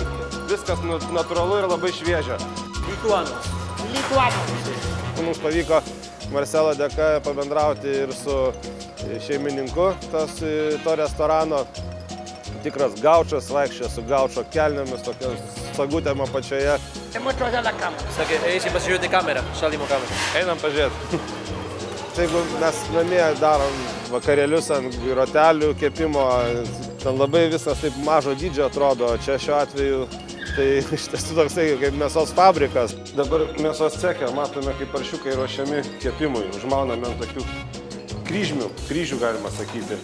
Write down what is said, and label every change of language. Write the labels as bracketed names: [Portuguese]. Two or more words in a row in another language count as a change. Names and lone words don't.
[Lithuanian] Viskas natūralu ir labai šviežia. Lituanos. Mums pavyko Marcelo dėka pabendrauti ir su šeimininku to restorano. Tikras gaučas, vaikščia su gaučo kelnėmis, tokia sagutėm apačioje. [Spanish] O sea que es invasión de cámara, salimos cámara. [Lithuanian] Einam pažiūrėti. jeigu mes namie darom vakarėlius ant grotelių kepimo, ten labai viskas taip mažo dydžio atrodo, čia šiuo atveju tai iš tiesų toksai kaip mėsos fabrikas. Dabar mėsos ceche matome, kaip paršiukai ruošiami kepimui, užmauname ant tokių kryžių galima sakyti.